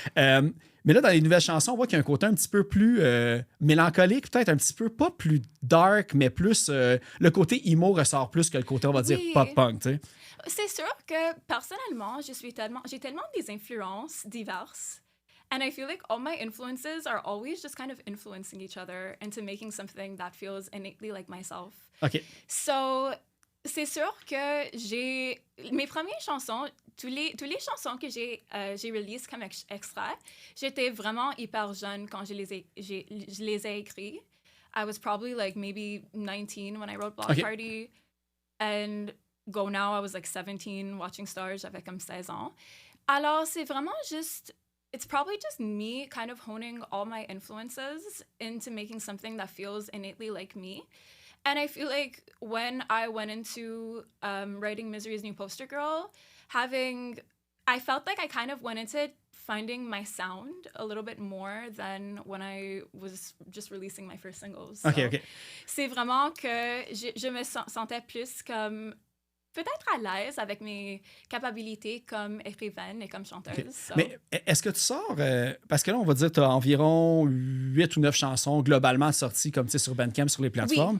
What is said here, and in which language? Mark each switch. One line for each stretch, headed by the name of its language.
French: Mais là, dans les nouvelles chansons, on voit qu'il y a un côté un petit peu plus mélancolique, peut-être un petit peu, pas plus dark, mais plus... le côté emo ressort plus que le côté, on va dire, Oui. pop-punk, tu sais. C'est sûr que, personnellement, j'ai tellement des influences diverses.
English: And I feel like all my influences are always just kind of influencing each other into making something that feels innately like myself. OK.
French: So, c'est sûr que mes premières chansons, tous les chansons que j'ai release comme extra, j'étais vraiment hyper jeune quand je les ai écrits.
English: I was probably like maybe 19 when I wrote Block Okay. Party. And Go Now, I was like 17 watching Stars,
French: j'avais comme 16 ans. Alors, c'est vraiment juste,
English: it's probably just me kind of honing all my influences into making something that feels innately like me. And I feel like when I went into writing Misery's New Poster Girl, I felt like I kind of went into it finding my sound a little bit more than when I was just releasing my first singles. OK.
French: C'est vraiment que je me sentais plus comme peut-être à l'aise avec mes capacités comme écrivaine et comme chanteuse. OK. So. Mais est-ce que tu sors... parce que là, on va dire que tu as environ 8 ou 9 chansons globalement sorties comme tu sais sur Bandcamp, sur les plateformes.